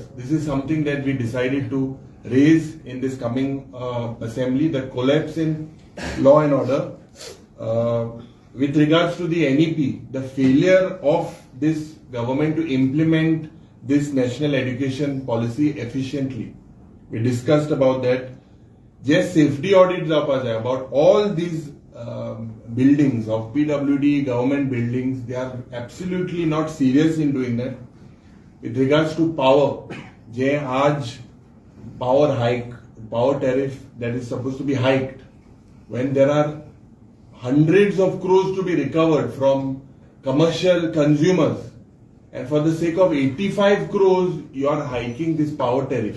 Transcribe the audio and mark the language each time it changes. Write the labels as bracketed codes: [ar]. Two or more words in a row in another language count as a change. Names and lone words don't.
[en] This is something that we decided to raise in this coming assembly. The collapse in law and order. With regards to the NEP, the failure of this government to implement this national education policy efficiently. We discussed about that. [kok] जे सेफ्टी ऑडिट जावपा जाय [en] about all these buildings of PWD, government buildings, they are absolutely not serious in doing that. With regards to power, [kok] जे आज [en] power hike, power tariff that is supposed to be hiked, when there are hundreds of crores to be recovered from commercial consumers, and for the sake of 85 crores, you are hiking this power tariff.